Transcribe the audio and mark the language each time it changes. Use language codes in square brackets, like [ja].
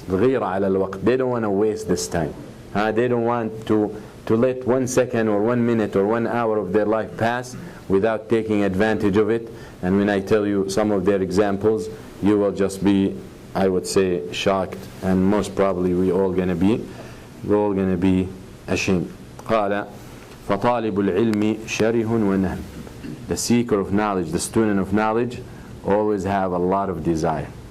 [en] They don't want to waste this time. They don't want to let 1 second or 1 minute or 1 hour of their life pass without taking advantage of it. And when I tell you some of their examples, you will just be, I would say, shocked, and most probably we're all going to be ashamed. [ar] قال فطالب العلم شره ونهم. [en] The seeker of knowledge, the student of knowledge, always have a lot of desire.